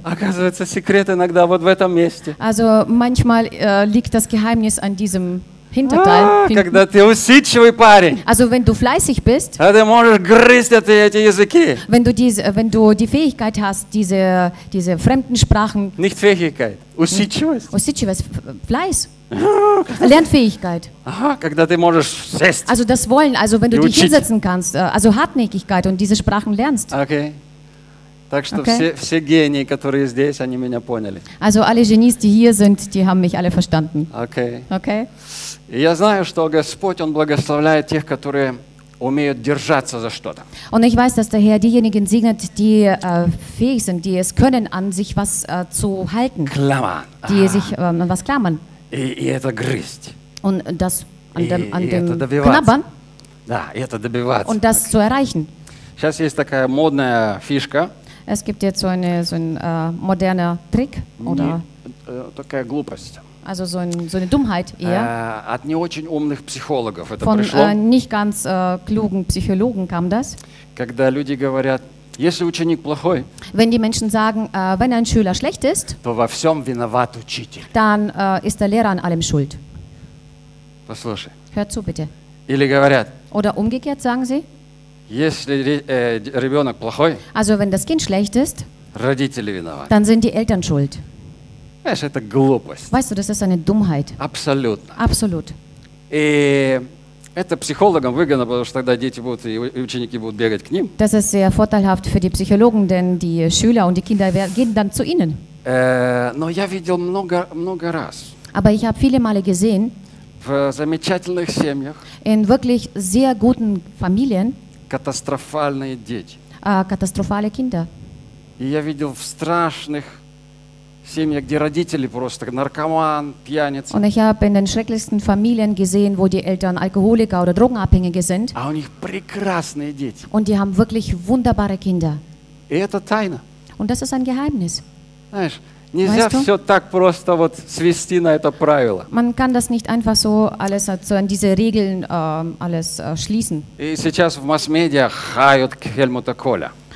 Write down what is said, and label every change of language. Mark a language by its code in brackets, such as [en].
[ru] Оказывается, секрет иногда вот в этом месте. [de] Also, manchmal liegt das Geheimnis an diesem Hinterteil. [ru] Когда ты усидчивый парень. [de] Also, wenn du fleißig bist. [ru] Ты можешь грызть эти языки. [de] Wenn du die Fähigkeit hast, diese fremden Sprachen. Nicht Fähigkeit, [ru] усидчивость. Усидчивость, [de] Fleiß. Lernfähigkeit. [ru] Aha, когда ты можешь сесть. [de] Also das Wollen, also wenn du dich hinsetzen kannst, also Hartnäckigkeit und diese Sprachen lernst. Okay. [ru] Так что okay. Все гении, которые здесь, они меня поняли. [de] Also alle Genies, die hier sind, die haben mich alle verstanden. Okay. Okay. [ru] И я знаю, что Господь, Он благословляет тех, которые умеют держаться за что-то. [de] Und ich weiß, dass der Herr diejenigen segnet, die fähig sind, die es können, an sich was zu halten. Klammern. Die sich an was klammern. [ru] И это грызть. [de] Und das an dem knabbern. [ru] Да, и это добиваться. [de] Und das zu erreichen. [ru] Сейчас есть такая модная фишка. [de] Es gibt jetzt so ein moderner Trick oder [ru] такая глупость. [de] Also so eine Dummheit eher. [ru] От не очень умных психологов это [de] von, [ru] пришло. [de] Von nicht ganz klugen Psychologen kam das. [ru] Когда люди говорят, если ученик плохой, [de] wenn die Menschen sagen, wenn ein Schüler schlecht ist, [ru] то во всем виноват учитель. [de] Dann ist der Lehrer an allem schuld. [ru] Послушай. [de] Hör zu, bitte. [ru] Или говорят. [de] Oder umgekehrt sagen sie. [ru] Если ребенок плохой, [de] also wenn das Kind schlecht ist, [ru] родители виноваты. [de] Dann sind die Eltern schuld. [ru] Знаешь, это глупость. [de] Weißt du, das ist eine Dummheit. [ru] Абсолютно. [de] Absolut. [ru] И это психологам выгодно, потому что тогда дети будут и ученики будут бегать к ним. [de] Das ist sehr vorteilhaft für die Psychologen, denn die Schüler und die Kinder gehen dann zu ihnen. [ru] Но я видел много раз. [de] Aber ich habe viele Male gesehen. [ru] В замечательных семьях. [de] In wirklich sehr guten Familien. [ru] Катастрофальные дети. Катастрофальные [de] Kinder. [ru] И я видел в страшных семьях, где родители просто наркоман, пьяница. [de] Und ich habe in den schrecklichsten Familien gesehen, wo die Eltern Alkoholiker oder Drogenabhängige sind. [ru] А у них прекрасные дети. [de] Und die haben wirklich wunderbare Kinder. [ru] И это тайна. [de] Und das ist ein Geheimnis. [ru] Знаешь, Нельзя все так просто вот свести на это правило. [de] Man kann das nicht einfach so alles so an diese Regeln alles schließen. [ru] И сейчас в масс-медиа хают Хельмута Коля.